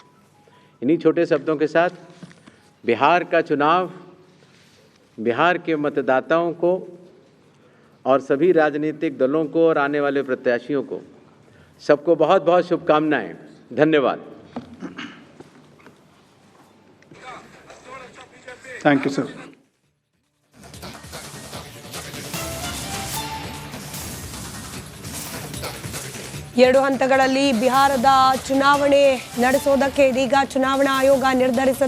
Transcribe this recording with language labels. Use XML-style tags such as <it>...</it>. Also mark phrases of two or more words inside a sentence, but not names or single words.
<hi>इन्हीं छोटे शब्दों के साथ बिहार का चुनाव बिहार के मतदाताओं को और सभी राजनीतिक दलों को और आने वाले प्रत्याशियों को सबको बहुत बहुत शुभकामनाएं। धन्यवाद।</hi> <en>thank you sir.</en> <kn>ಎರಡು ಹಂತಗಳಲ್ಲಿ ಬಿಹಾರದ ಚುನಾವಣೆ ನಡೆಸೋದಕ್ಕೆ ಇದೀಗ ಚುನಾವಣಾ ಆಯೋಗ ನಿರ್ಧರಿಸಿದೆ.</kn>